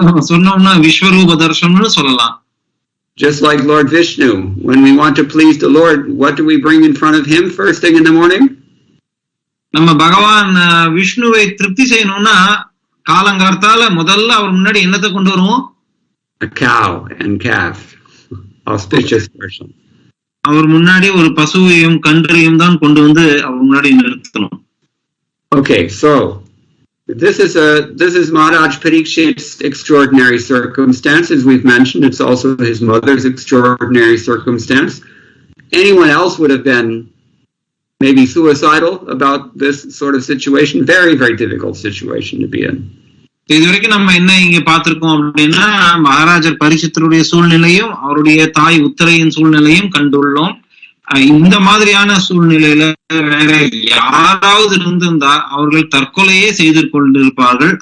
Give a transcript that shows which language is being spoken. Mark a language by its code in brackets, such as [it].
[ta] சொன்னோம்னா விஸ்வரூப தர்ஷனம்னு சொல்லலாம். [en] Just like Lord Vishnu, when we want to please the Lord, what do we bring in front of him first thing in the morning? [ta] நம்ம பகவான் விஷ்ணுவை திருப்தி செய்யணும்னா காலங்கார்த்தால முதல்ல அவர் முன்னாடி என்னத்தை கொண்டு வருவோம்? [en] A cow and calf. Auspicious person. [ta] அவர் முன்னாடி ஒரு பசுவையும் கன்றையும் தான் கொண்டு வந்து அவர் முன்னாடி நிறுத்தணும். [en] Okay, so this is Maharaj Parikshit's extraordinary circumstance, as we've mentioned. It's also his mother's extraordinary circumstance. Anyone else would have been maybe suicidal about this sort of situation. Very, very difficult situation to be in. [ta] இதுவரைக்கும் நம்ம என்ன இங்க பார்த்திருக்கோம் அப்படின்னா, மகாராஜர் பரீட்சித்தருடைய சூழ்நிலையும் அவருடைய தாய் உத்தரையின் சூழ்நிலையும் கண்டுள்ளோம். இந்த மாதிரியான சூழ்நிலையில வேற யாராவது இருந்திருந்தா அவர்கள் தற்கொலையே செய்து கொண்டிருப்பார்கள்.